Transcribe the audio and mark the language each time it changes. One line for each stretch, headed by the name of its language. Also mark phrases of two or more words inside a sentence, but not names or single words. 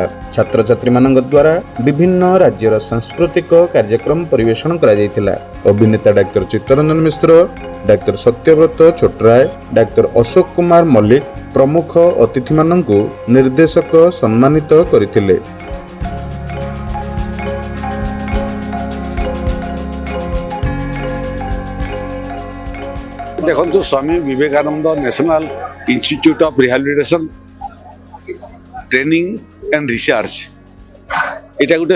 Odia: ଛାତ୍ରଛାତ୍ରୀମାନଙ୍କ ଦ୍ୱାରା ବିଭିନ୍ନ ରାଜ୍ୟର ସାଂସ୍କୃତିକ କାର୍ଯ୍ୟକ୍ରମ ପରିବେଷଣ କରାଯାଇଥିଲା। ଅଭିନେତା ଡାକ୍ତର ଚିତ୍ତରଞ୍ଜନ ମିଶ୍ର, ଡାକ୍ତର ସତ୍ୟବ୍ରତ ଛୋଟରାୟ, ଡାକ୍ତର ଅଶୋକ କୁମାର ମଲ୍ଲିକ ପ୍ରମୁଖ ଅତିଥିମାନଙ୍କୁ ନିର୍ଦ୍ଦେଶକ ସମ୍ମାନିତ କରିଥିଲେ।
Hindi: देखो स्वामी विवेकानंद नेशनल इंस्टीट्यूट ऑफ रिहैबिलिटेशन ट्रेनिंग एंड रिसर्च
Odia: ଏଟା ଗୋଟେ